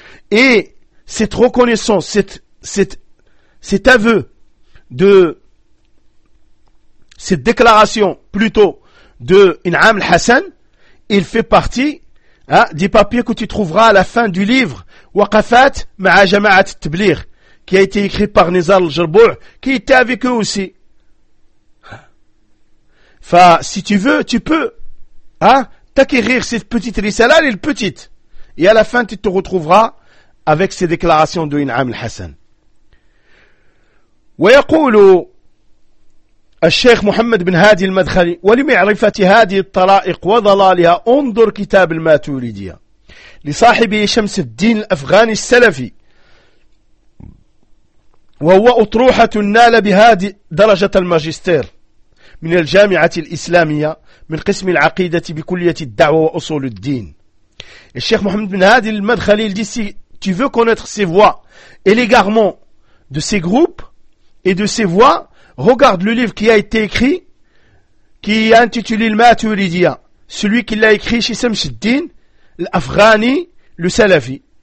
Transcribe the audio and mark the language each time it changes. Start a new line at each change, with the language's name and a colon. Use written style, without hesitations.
French: Et cette reconnaissance, cet aveu de cette déclaration, plutôt, de Naam al-Hassan, il fait partie, hein, des papiers que tu trouveras à la fin du livre, Waqafat ma'a jama'at tabligh, qui a été écrit par Nizar al-Jarbou', qui était avec eux aussi. Enfin, si tu veux, tu peux, hein, t'acquérir cette petite risala, elle est petite. Et à la fin, tu te retrouveras avec ces déclarations de Naam al-Hassan.
Arabic: Wa yaqulu الشيخ محمد بن هادي المدخلي ولمعرفة هذه الطرائق وضلالها انظر كتاب الماتوريدية لصاحب شمس الدين الأفغاني السلفي وهو أطروحة نال بهذه درجة الماجستير من الجامعة الإسلامية من قسم العقيدة بكلية الدعوة وأصول الدين.
French: الشيخ محمد بن هادي المدخلي dit si tu veux connaître ses voies et l'égarement de ses groupes et de ses voies, regarde le livre qui a été écrit, qui est intitulé Al-Maturidiya, celui qui l'a écrit chez Samshuddin, l'Afghani, le Salafi.